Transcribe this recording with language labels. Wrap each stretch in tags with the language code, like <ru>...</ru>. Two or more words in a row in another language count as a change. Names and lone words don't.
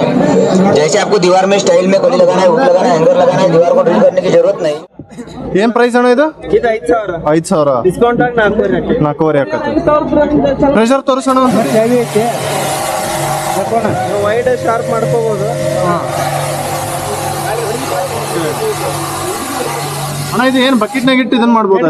<hi>जैसे आपको दीवार में स्टाइल में कली लगाना है, हुक लगाना है, हैंगर लगाना है, दीवार को ड्रिल करने की जरूरत नहीं।</hi> <kn>ಏನ್ ಪ್ರೈಸ್ ಅಣ್ಣ ಇದು? 5,000. ಡಿಸ್ಕೌಂಟ್ ಆಗಿ 4,500 ಆಕತ್ತೆ. ಪ್ರೆಷರ್ ತೋರಿಸೋಣ.</kn> <en>wide sharp</en> <kn>ಮಾಡ್ಕೋಬಹುದು. ಅಣ್ಣ ಇದು ಏನ್ ಬಕೆಟ್ ನಾಗ ಇಟ್ಟು ಇದನ್ನ ಮಾಡ್ಬೋದಾ?</kn>